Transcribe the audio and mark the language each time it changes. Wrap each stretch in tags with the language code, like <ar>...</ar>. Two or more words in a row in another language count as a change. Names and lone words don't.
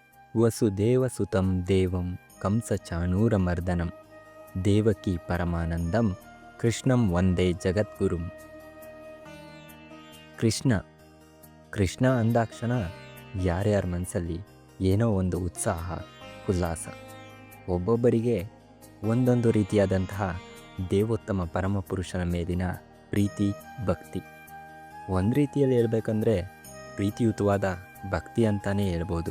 <sa>ವಸುದೇವಸುತಂ ದೇವಂ ಕಂಸಚಾಣೂರಮರ್ದನಂ ದೇವಕಿ ಪರಮಾನಂದಂ ಕೃಷ್ಣಂ ವಂದೇ ಜಗದ್ಗುರುಂ.</sa> <kn>ಕೃಷ್ಣ ಅಂದಾಕ್ಷಣ ಯಾರ್ಯಾರ ಮನಸ್ಸಲ್ಲಿ ಏನೋ ಒಂದು ಉತ್ಸಾಹ, ಉಲ್ಲಾಸ. ಒಬ್ಬೊಬ್ಬರಿಗೆ ಒಂದೊಂದು ರೀತಿಯಾದಂತಹ ದೇವೋತ್ತಮ ಪರಮಪುರುಷನ ಮೇಲಿನ ಪ್ರೀತಿ, ಭಕ್ತಿ. ಒಂದು ರೀತಿಯಲ್ಲಿ ಹೇಳ್ಬೇಕಂದ್ರೆ ಪ್ರೀತಿಯುತವಾದ ಭಕ್ತಿ ಅಂತಾನೇ ಹೇಳ್ಬೋದು.</kn>